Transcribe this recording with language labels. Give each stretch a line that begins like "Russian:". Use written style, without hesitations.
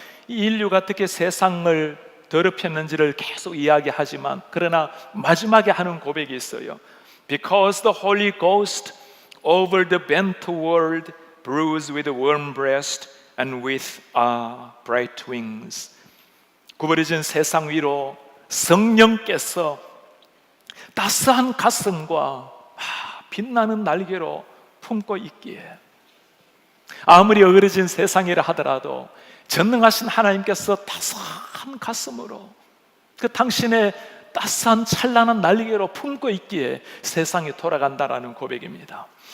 Korean: 이 인류가 어떻게 세상을 더럽혔는지를 계속 이야기하지만 그러나 마지막에 하는 고백이 있어요.
English: Because the Holy Ghost over the bent world bruised with a warm breast and with bright wings.
Korean: 구부러진 세상 위로 성령께서 따스한 가슴과 빛나는 날개로 품고 있기에 아무리 어그러진 세상이라 하더라도 전능하신 하나님께서 따스한 가슴으로 그 당신의 따스한 찬란한 날개로 품고 있기에 세상이 돌아간다라는 고백입니다.